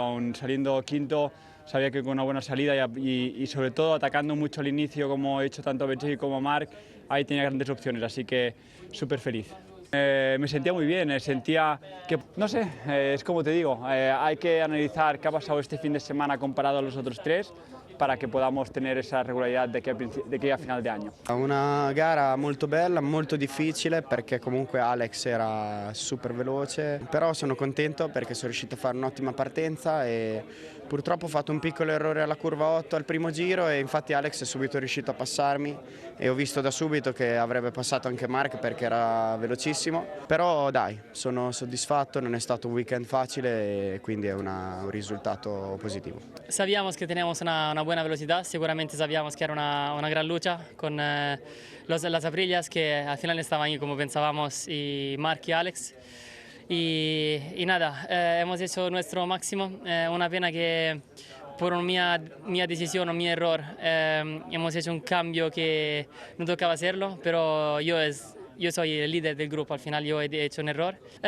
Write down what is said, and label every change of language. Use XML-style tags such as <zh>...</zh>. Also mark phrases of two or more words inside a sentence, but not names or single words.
<es>Aún saliendo quinto, sabía que con una buena salida y sobre todo atacando mucho al inicio, como he hecho tanto a Betxey como a Marc, ahí tenía grandes opciones, así que súper feliz. Me sentía muy bien, sentía que, no sé, es como te digo, hay que analizar qué ha pasado este fin de semana comparado a los otros tres, para che podamos tenere esa</es> <it>regolarità di qui a</it> <es>final</es> <it>di anno. Una gara molto bella, molto difficile, perché comunque Alex era super veloce, però sono contento perché sono riuscito a fare un'ottima partenza e purtroppo ho fatto un piccolo errore alla curva 8 al primo giro, e infatti Alex è subito riuscito a passarmi e ho visto da subito che avrebbe passato anche Marc perché era velocissimo, però dai, sono soddisfatto, non è stato un weekend facile e quindi è un risultato positivo.</it> <es>Sabíamos que teníamos una buena velocidad, seguramente sabíamos que era una gran lucha con las Aprillas, que al final estaban ahí como pensábamos, y Marc y Alex. Y nada, hemos hecho nuestro máximo. Una pena que por mia decisión o mi error hemos hecho un cambio que no tocaba hacerlo, pero yo soy el líder del grupo, al final yo he hecho un error.</es>